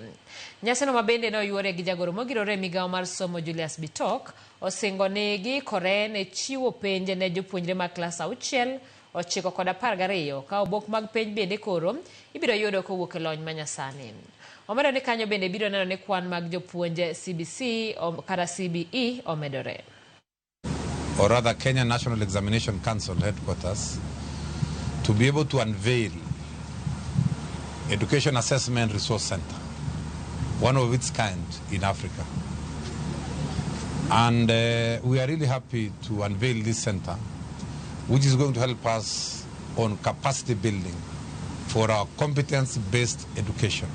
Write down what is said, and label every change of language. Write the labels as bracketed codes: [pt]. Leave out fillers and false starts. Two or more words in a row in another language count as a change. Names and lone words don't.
[luo] Nyasino mabende no yuore gi jagoro mogirore migawo mar somo Julius Bitok osingo ni giikore ne chiwo penj ne jopuonjre mag klas 6, 9 kod 12 ka obok mag penj bende koro ibiro yudo kowuok e lony manyasani. Omedo ni kanyo bende biro neno ni kwan mag jopuonje CBC kata CBE omedore. [en] Or rather Kenya National Examination Council headquarters to be able to unveil Education Assessment Resource Center, one of its kind in Africa. And we are really happy to unveil this center, which is going to help us on capacity building for our competence-based education.